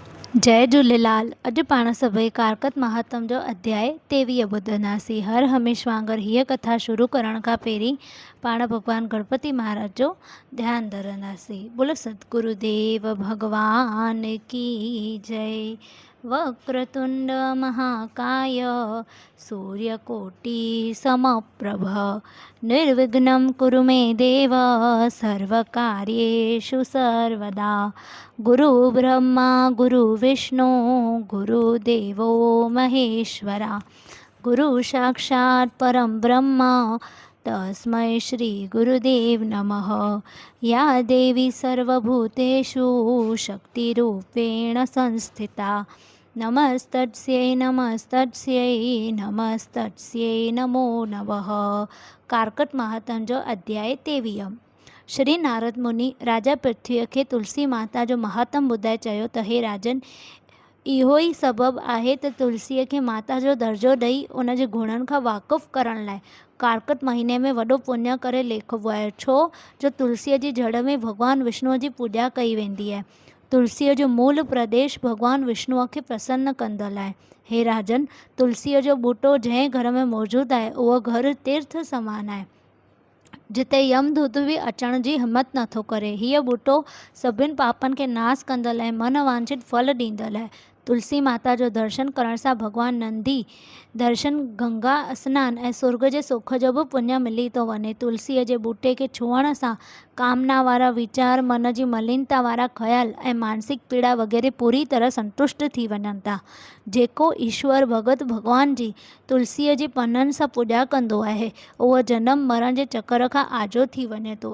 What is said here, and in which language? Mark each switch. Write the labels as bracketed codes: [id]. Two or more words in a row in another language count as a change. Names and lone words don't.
[sd] जय झूलेलाल। अॼु पाण सभई कारकत महात्म जो अध्याय 23 ॿुधंदासीं। हर हमेश वांगुरु हीअ कथा शुरू करण खां पहिरीं पाण भॻवान गणपति महाराज जो ध्यानु धरंदासीं। [hi] बोलो सतगुरुदेव भगवान की जय। [sa] वक्रतुंड महाकाय सूर्यकोटि समप्रभ निर्विघ्नं कुरु मे देव सर्वकार्येषु सर्वदा। गुरु ब्रह्मा गुरु विष्णु गुरुदेवो महेश्वरा। गुरु साक्षात् परं ब्रह्म तस्मै श्री गुरुदेव नमः। या देवी सर्वभूतेषु शक्तिरूपेण संस्थिता नमस्तस्यै नमस्तस्यै नमस्तस्यै नमो नमः। [sd] कारकत महात्म जो अध्याय 23। श्री नारद मुनि राजा पृथ्वीअ खे तुलसी माता जो महात्म ॿुधाए चयो त हे राजन, इहो ई सबबु आहे त तुलसीअ खे माता जो दर्जो ॾेई उन जे गुणनि खां वाक़ुफ़ु करण लाइ कारकत महीने में वॾो पुण्य करे लेखिबो आहे। छो जो तुलसीअ जी जड़ में भॻवान विष्णुअ जी पूॼा कई वेंदी आहे। तुलसीअ जो मूल प्रदेश भॻवान विष्णुअ खे प्रसन्न कंदड़ आहे। हे राजन, तुलसीअ जो ॿूटो जंहिं घर में मौजूदु आहे उहो घर तीर्थ समान आहे, जिते यमदूत बि अचण जी हिमत नथो करे। हीअ ॿूटो सभिनि पापनि खे नास कंदड़ ऐं मन वांछित फल ॾींदड़ आहे। तुलसी माता जो दर्शन करण सां भॻवान नंदी दर्शन, गंगा स्नान ऐं सुर्ग जे सुख जो बि पुण्य मिली थो वञे। तुलसीअ जे ॿूटे खे छुअण सां कामना वारा वीचार, मन जी मलिनता वारा ख़्याल ऐं मानसिक पीड़ा वग़ैरह पूरी तरह संतुष्ट थी वञनि था। जेको ईश्वर भॻत भॻवान जी तुलसीअ जी पननि सां पूॼा कंदो आहे उहो जनम मरण जे चकर खां आजो थी वञे थो।